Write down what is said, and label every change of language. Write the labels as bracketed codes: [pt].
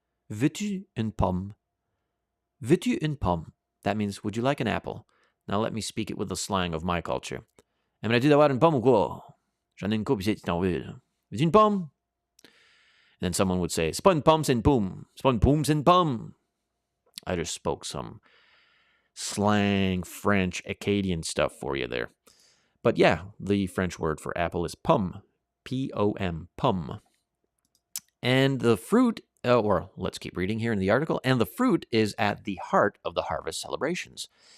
[fr] Veux-tu une pomme? Veux-tu une pomme? [en] That means, would you like an apple? Now let me speak it with the slang of my culture. [fr] Aimerais-tu d'avoir une pomme ou quoi? J'en ai une coupe ici, tu t'en veux. Veux-tu une pomme? [en] And then someone would say, [fr] c'est pas une pomme, c'est une pomme. C'est pas une pomme, c'est une pomme. [en] I just spoke some slang, French, Acadian stuff for you there. But the French word for apple is pomme. P-O-M, pomme. And the fruit, or let's keep reading here in the article, and the fruit is at the heart of the harvest celebrations.